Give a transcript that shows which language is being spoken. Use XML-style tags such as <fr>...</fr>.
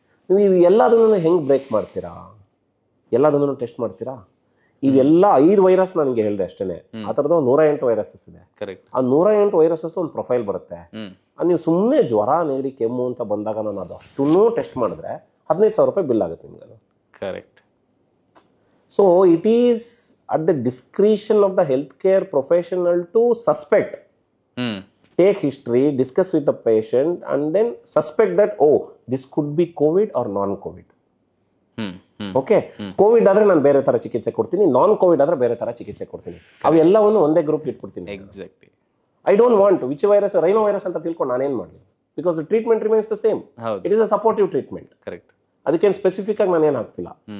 <kn>ನೀವು ಎಲ್ಲದನ್ನು ಹೆಂಗೆ ಬ್ರೇಕ್ ಮಾಡ್ತೀರಾ? ಎಲ್ಲದನ್ನು ಟೆಸ್ಟ್ ಮಾಡ್ತೀರಾ? ಇವೆಲ್ಲ 5 ವೈರಸ್ ನನಗೆ ಹೇಳಿದೆ ಅಷ್ಟೇ. ಆ ಥರದ್ದು 108 ವೈರಸಸ್ ಇದೆ. ಆ 108 ವೈರಸಸ್ ಒಂದು ಪ್ರೊಫೈಲ್ ಬರುತ್ತೆ. ನೀವು ಸುಮ್ಮನೆ ಜ್ವರ, ನೆಗಡಿ, ಕೆಮ್ಮು ಅಂತ ಬಂದಾಗ ನಾನು ಅದು ಅಷ್ಟನ್ನೂ ಟೆಸ್ಟ್ ಮಾಡಿದ್ರೆ 15,000 ರೂಪಾಯಿ ಬಿಲ್ ಆಗುತ್ತೆ ನಿಮ್ಗೆ.</kn> <en>Correct. So it is at the discretion of the healthcare professional to suspect, take history, discuss with the patient, and then suspect that, oh, this could be COVID or non-COVID.</en> <kn>Okay, COVID ಆದ್ರೆ ನಾನು ಬೇರೆ ತರ ಚಿಕಿತ್ಸೆ ಕೊಡ್ತೀನಿ, non Covid ಆದ್ರೆ ಬೇರೆ ತರ ಚಿಕಿತ್ಸೆ ಕೊಡ್ತೀನಿ. ಅವೆಲ್ಲವನ್ನು ಒಂದೇ group ಇಟ್ಬಿಡ್ತೀನಿ.</kn> <en>Exactly. I don't want which virus, rhinovirus</en> <kn>ಅಂತ ತಿಳ್ಕೊಂಡು ನಾನೇನ್ ಮಾಡಲಿ?</kn> <en>Because the treatment remains the same. It is a supportive treatment. Correct.</en> <kn>ಅದಕ್ಕೇನು ಸ್ಪೆಸಿಫಿಕ್ ಆಗಿ ನಾನು ಏನು ಹಾಕ್ತಿಲ್ಲ.</kn>